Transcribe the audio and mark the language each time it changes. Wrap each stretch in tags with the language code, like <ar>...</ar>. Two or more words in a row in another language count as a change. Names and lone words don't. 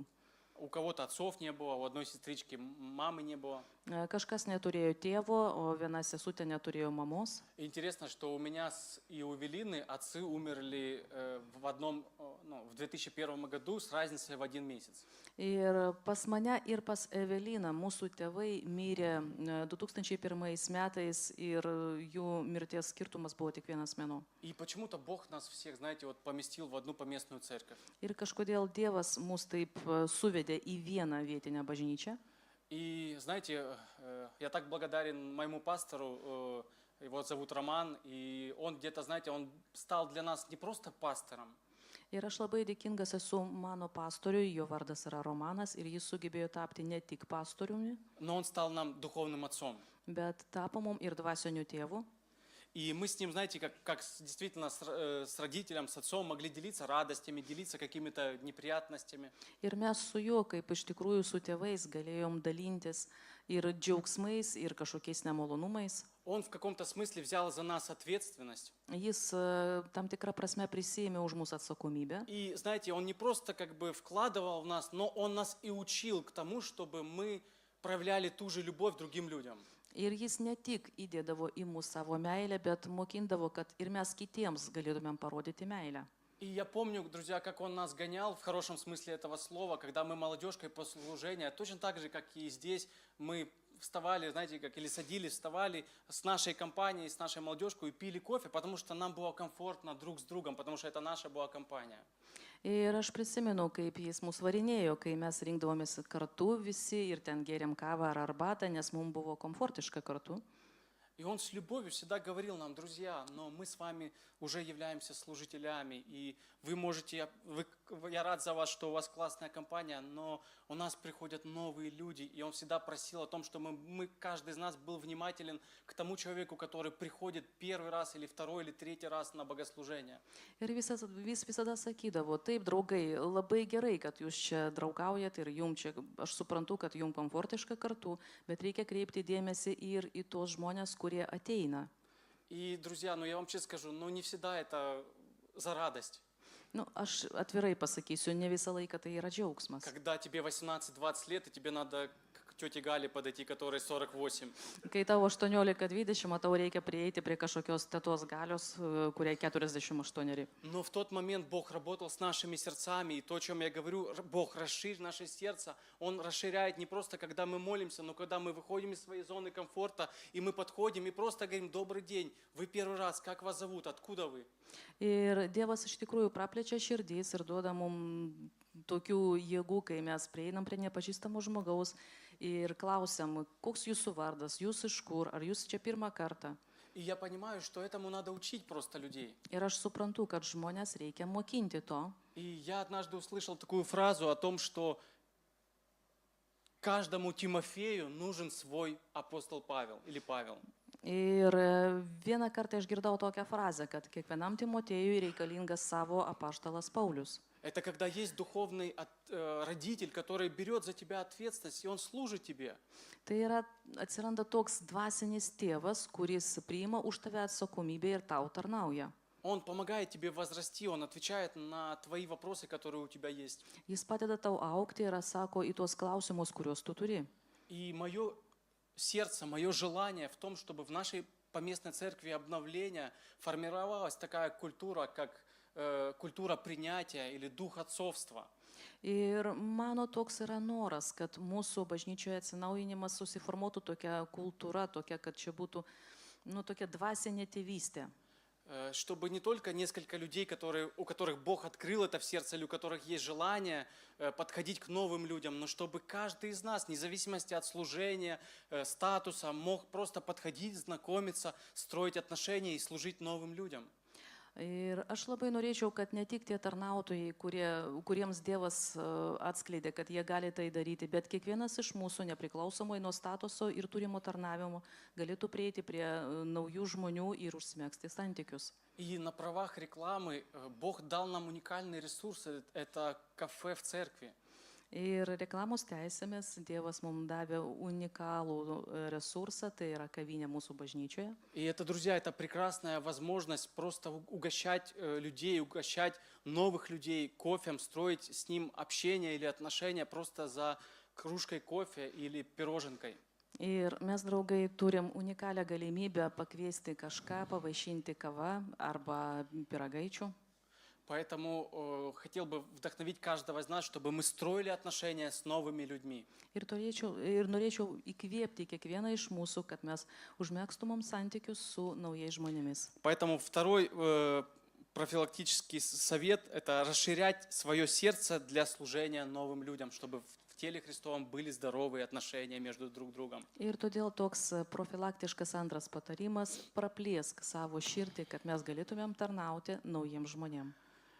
<ru>У кого-то отцов не было, у одной сестрички мамы не было.</ru> <lt>Kažkas neturėjo tėvo, o viena sesutė neturėjo mamos.</lt> <ru>И интересно, что у меня и у Эвелины отцы умерли в 2001 году с разницей в 1 месяц.</ru> <lt>Ir pas mane, ir pas Eveliną mūsų tėvai mirė 2001 metais ir jų mirties skirtumas buvo tik 1 mėnuo.</lt> <ru>И почему-то Бог нас всех, знаете, поместил в одну поместную церковь.</ru> <lt>Ir kažkodėl Dievas mus taip suvedė į vieną vietinę bažnyčią.</lt> <ru>И знаете, я так благодарен моему пастору, его зовут Роман, и он где-то, знаете, он стал для нас не просто пастором.</ru> <lt>Ir aš labai dėkingas esu mano pastoriui, jo vardas yra Romanas ir jis sugebėjo tapti ne tik pastoriumi,</lt> <ru>но он стал нам духовным отцом.</ru> <lt>bet tapo mum ir dvasiniu tėvu.</lt> <ru>И мы с ним, знаете, действительно с родителем, с отцом могли делиться радостями, делиться какими-то неприятностями.</ru> <lt>Ir mes su juo, kaip iš tikrųjų su tėvais, galėjom dalintis ir džiaugsmais, ir kažkokiais nemalonumais.</lt> <ru>Он в каком-то смысле взял за нас ответственность.</ru> <lt>Jis tam tikrą prasme prisėmė už mūsų atsakomybę.</lt> <ru>И, знаете, он не просто как бы вкладывал в нас, но он нас и учил к тому, чтобы мы проявляли ту же любовь другим людям.</ru> <lt>Ir jis ne tik įdėdavo į mūsų savo meilę, bet mokindavo, kad ir mes kitiems galėtumėm parodyti meilę.</lt> <ru>И я помню, друзья, как он нас гонял, в хорошем смысле этого слова, когда мы молодежкой после служения, точно так же, как и здесь, мы вставали, знаете, как или садились, вставали с нашей компанией, с нашей молодежкой и пили кофе, потому что нам было комфортно друг с другом, потому что это наша была компания.</ru> <lt>Ir aš prisimenu, kaip jis mus varinėjo, kai mes rinkdavomės kartu visi ir ten gėrėm kavą ar arbatą, nes mums buvo komfortiška kartu.</lt> <ru>И он с любовью всегда говорил нам: друзья, но мы с вами уже являемся служителями, и вы можете, я рад за вас, что у вас классная компания, но у нас приходят новые люди, и он всегда просил о том, чтобы каждый из нас был внимателен к тому человеку, который приходит первый раз или второй или третий раз на богослужение.</ru> <lt>Ir vis visada sakydavo, taip, draugai, labai gerai, kad jūs čia draugaujat ir jums čia, aš suprantu, kad jums komfortiška kartu, bet reikia kreipti dėmesį ir į tos žmonės, kurie ateina.</lt> <ru>И, друзья, я вам честно скажу, не всегда это за радость.</ru> <lt>Aš atvirai pasakysiu, ne visą laiką tai yra džiaugsmas.</lt> <ru>Когда тебе 18-20 лет, и тебе надо к тете Гале подойти, которой 48.</ru> <lt>Kai tavo 18-20, tau reikia prieiti prie kažkokios tetos Galios, kuriai 48.</lt> <ru>Но в тот момент Бог работал с нашими сердцами, и то, о чем я говорю, Бог расширит наше сердце, Он расширяет не просто, когда мы молимся, но когда мы выходим из своей зоны комфорта, и мы подходим и просто говорим: добрый день, вы первый раз, как вас зовут, откуда вы?</ru> <lt>Ir Dievas iš tikrųjų praplečia širdys ir duoda mums tokių jėgų, kai mes prieinam prie nepažįstamo žmogaus ir klausiam, koks jūsų vardas, jūs iš kur, ar jūs čia pirmą kartą.</lt> <ru>И я понимаю, что этому надо учить просто людей.</ru> <lt>Ir aš suprantu, kad žmonės reikia mokinti to.</lt> <ru>И я однажды услышал такую фразу о том, что каждому Тимофею нужен свой апостол Павел или Павел.</ru> <lt>Ir vieną kartą išgirdau tokią frazę, kad kiekvienam Timotėjui reikalingas savo apaštalas Paulius.</lt> <ru>Это когда есть духовный родитель, который берет за тебя ответственность, и он служит тебе.</ru> <lt>Tai yra, atsiranda toks dvasinis tėvas, kuris priima už tave atsakomybę ir tau tarnauja.</lt> <ru>Он помогает тебе возрасти, он отвечает на твои вопросы, которые у тебя есть.</ru> <lt>Jis padeda tau augti ir atsako į tuos klausimus, kuriuos tu turi.</lt> <ru>И мое сердце, мое желание в том, чтобы в нашей поместной церкви обновления формировалась такая культура, как культура принятия или дух отцовства.</ru> <lt>Ir mano toks yra noras, kad mūsų bažnyčioje atsinaujinimas susiformuotų tokia kultūra, tokia, kad čia būtų tokia dvasinė tėvystė.</lt> <ru>Чтобы не только несколько людей, у которых Бог открыл это в сердце, или у которых есть желание подходить к новым людям, но чтобы каждый из нас, вне зависимости от служения, статуса, мог просто подходить, знакомиться, строить отношения и служить новым людям.</ru> <lt>Ir aš labai norėčiau, kad ne tik tie tarnautojai, kuriems Dievas atskleidė, kad jie gali tai daryti, bet kiekvienas iš mūsų, nepriklausomai nuo statuso ir turimo tarnavimo, galėtų prieiti prie naujų žmonių ir užsimegzti santykius.</lt> <ru>И на правах рекламы Бог дал нам уникальный ресурс, это кафе в церкви.</ru> <lt>Ir reklamos teisėmis Dievas mums davė unikalų resursą, tai yra kavinė mūsų bažnyčioje.</lt> <ru>И это, друзья, это прекрасная возможность просто угощать людей, угощать новых людей кофем, строить с ним общение или отношения просто за кружкой кофе или пироженкой.</ru> <lt>Ir mes, draugai, turim unikalią galimybę pakviesti kažką, pavaišinti kava arba pyragaičių.</lt> <ru>Поэтому хотел бы вдохновить каждого из нас, чтобы мы строили отношения с новыми людьми.</ru> <lt>Ir norėčiau įkvėpti kiekvieną iš mūsų, kad mes užmėgstumėm santykius su naujais žmonėmis.</lt> <ru>Поэтому второй профилактический совет – это расширять свое сердце для служения новым людям, чтобы в теле Христовом были здоровые отношения между друг другом.</ru> <lt>Ir todėl toks profilaktiškas antras patarimas – praplėsk savo širdį, kad mes galėtumėm tarnauti naujiems žmonėms.</lt>